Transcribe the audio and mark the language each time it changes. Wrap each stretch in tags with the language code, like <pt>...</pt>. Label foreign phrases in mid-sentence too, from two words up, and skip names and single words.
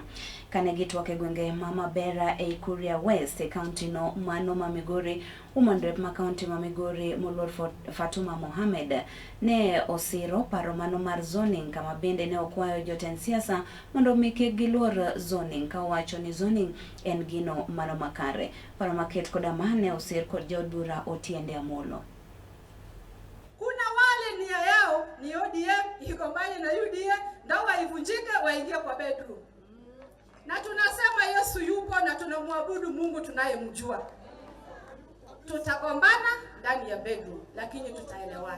<luo>Kane gitwak e gwenge ma Mabera e Kuria West e kaunti no mano ma Migori, Women Rep ma kaunti ma Migori moluor Fatuma Mohamed ne osiro paro mano mar zoning, kama bende ne okwayo jotend siasa mondo mi kik giluor zoning, ka wacho ni zoning en gino mano makare. Paro maket koda mane osir kod jaod bura Otiende Amollo.</luo> <sw>Kuna wale nia yao ni ODM iko mbali na UDA, ndio waivunjike waingie kwa bedroom. Na tunasema Yesu yupo na tunamwabudu Mungu tunayemjua. Tutagombana ndani ya bedroom lakini tutaelewana.</sw>